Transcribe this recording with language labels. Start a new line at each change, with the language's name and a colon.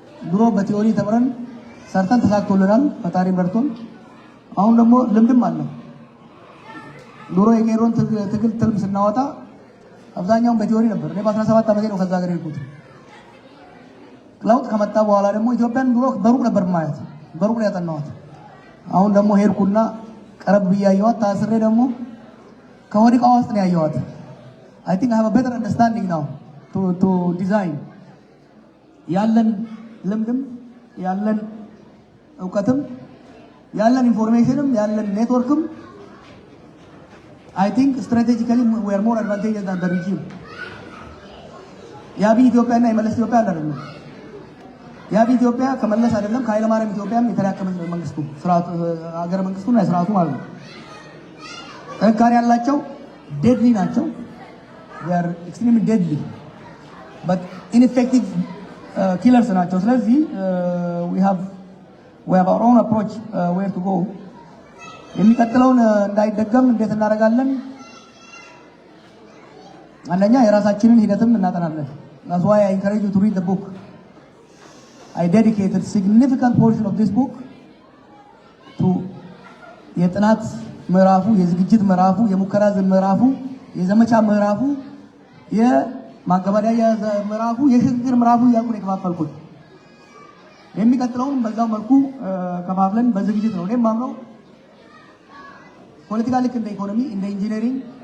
Amharic: ድሮ በቲዮሪ ተምረን ሰርተን ተሳክቶልናል፣ ፈጣሪ መርቶን። አሁን ደግሞ ልምድም አለ። ድሮ የቄሮን ትግል ትልም ስናወጣ አብዛኛውን በቲዮሪ ነበር። እኔ በ17 ዓመቴ ነው ከዛ ሀገር የሄድኩት። ለውጥ ከመጣ በኋላ ደግሞ ኢትዮጵያን ድሮ በሩቅ ነበር ማየት፣ በሩቅ ነው ያጠናኋት። አሁን ደግሞ ሄድኩና ቀረብ ብያየኋት፣ ታስሬ ደግሞ ከወዲቃዋ ውስጥ ነው ያየኋት።
English: I think I have a better understanding now to design.
Amharic: ያለን ልምድም ያለን እውቀትም ያለን ኢንፎርሜሽንም ያለን ኔትወርክም
English: I think strategically we are more advantageous than the regime.
Amharic: የአብይ ኢትዮጵያና የመለስ ኢትዮጵያ አይደለም። የአብይ ኢትዮጵያ ከመለስ አይደለም ከኃይለ ማርያም ኢትዮጵያም የተላቀመ መንግስቱ ስርዓቱ ሀገረ መንግስቱና የስርዓቱ ማለት ነው። ጥንካሬ ያላቸው ዴድሊ ናቸው።
English: they are extremely deadly but ineffective killers
Amharic: ናቸው። ስለዚህ
English: we have our own approach where to go.
Amharic: የሚቀጥለውን እንዳይደገም እንዴት እናደርጋለን? አንደኛ የራሳችንን ሂደትም እናጠናለን።
English: that's why I encourage you to read the book. I dedicated significant portion of this book to
Amharic: የጥናት ምዕራፉ፣ የዝግጅት ምዕራፉ፣ የሙከራ ምዕራፉ፣ የዘመቻ ምዕራፉ፣ የማገባደያ ምዕራፉ፣ የሽግግር ምዕራፉ እያልኩ ነው የከፋፈልኩት። የሚቀጥለውን በዛው መልኩ ከፋፍለን በዝግጅት ነው። እኔም ማምነው ፖለቲካ ልክ እንደ ኢኮኖሚ፣ እንደ ኢንጂነሪንግ፣